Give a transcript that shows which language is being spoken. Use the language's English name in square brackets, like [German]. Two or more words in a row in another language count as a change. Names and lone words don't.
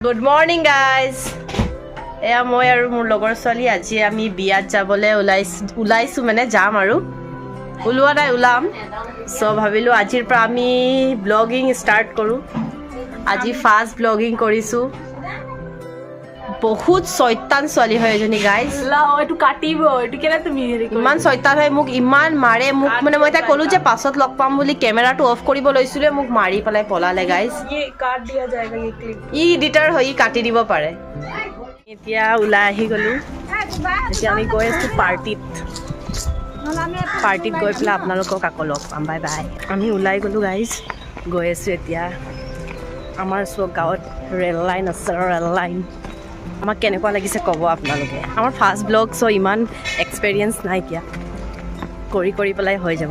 [English] Good morning guys. [Assamese] এয়া মই আৰু মোৰ লগৰ ছোৱালী আজি আমি বিয়াত যাবলৈ ওলাইছো মানে যাম আৰু ওলোৱা নাই ওলাম সো ভাবিলো আজিৰ পৰা আমি [English] blogging start [Assamese] কৰো আজি [English] first blogging [Assamese] কৰিছো বহুত শয়তান ছোৱালী হয় এজনী গাইজ এটো কাটিব এটো কেনে তুমি ইমান শয়তান হয় মোক ইমান মাৰে মোক মানে মই তাই ক'লো যে পাছত লগ পাম বুলি কেমেৰাটো অফ কৰিব লৈছিলে মোক মাৰি পেলাই পলালে গাইজ [Hindi] ये काट दिया जाएगा ये क्लिप [Assamese] ই এডিটৰ হৈ কাটি দিব পাৰে এতিয়া ওলাই আহি গলো এতিয়া আমি গৈ আছো পাৰ্টিত গৈ পেলাই আপোনালোকক আকৌ লগ পাম [English] bye bye [Assamese] আমি ওলাই গলো গাইজ গৈ আছো এতিয়া আমাৰ চব গাঁৱত [English] rail line [Assamese] আছে [English] rail line [Assamese] আমাক কেনেকুৱা লাগিছে ক'ব আপোনালোকে আমাৰ [English] first blog [Assamese] চ' ইমান এক্সপেৰিয়েঞ্চ নাইকিয়া কৰি পেলাই হৈ যাব